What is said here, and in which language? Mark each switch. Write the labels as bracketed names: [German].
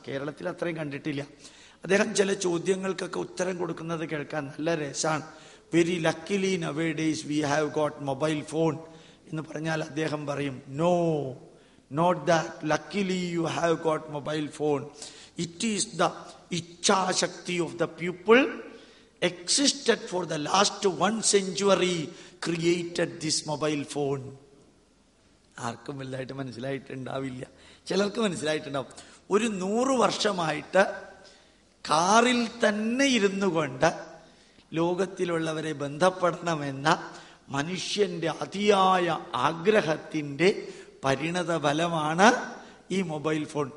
[Malayalam] കേരളത്തിൽ അത്രയും കണ്ടിട്ടില്ല. അദ്ദേഹം ചില ചോദ്യങ്ങൾക്കൊക്കെ ഉത്തരം കൊടുക്കുന്നത് കേൾക്കാൻ നല്ല രസമാണ്. [English] very luckily nowadays we have got mobile phone [Malayalam] എന്ന് പറഞ്ഞാൽ അദ്ദേഹം പറയും, [English] No, not that, luckily you have got mobile phone. It is the Ichchashakti of the people existed for the last 1 century created this mobile phone. [Malayalam] ആർക്കും വലുതായിട്ട് മനസ്സിലായിട്ടുണ്ടാവില്ല, ചിലർക്ക് മനസ്സിലായിട്ടുണ്ടാവും. ഒരു 100 വർഷമായിട്ട് കാറിൽ തന്നെ ഇരുന്നു കൊണ്ട് ലോകത്തിലുള്ളവരെ ബന്ധപ്പെടണമെന്ന മനുഷ്യന്റെ അതിയായ ആഗ്രഹത്തിന്റെ പരിണത ഫലമാണ് ഈ മൊബൈൽ ഫോൺ.